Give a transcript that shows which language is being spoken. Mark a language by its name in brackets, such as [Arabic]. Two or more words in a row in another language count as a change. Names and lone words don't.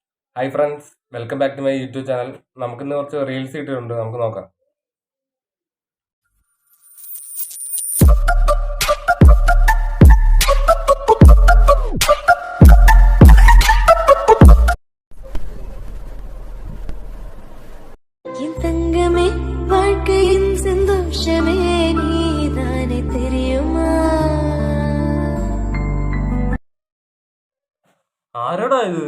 [English] hi friends, welcome back to my YouTube channel. [Malayalam] നമുക്കിന്ന് കുറച്ച് റീൽസ് ഇട്ടിട്ടുണ്ട്, നമുക്ക് നോക്കാം. [Tamil] என் தங்கமே வாழ்க்கையின் சந்தோஷமே நீதானே தெரியுமா? [Malayalam] ആരോടാ ഇത്?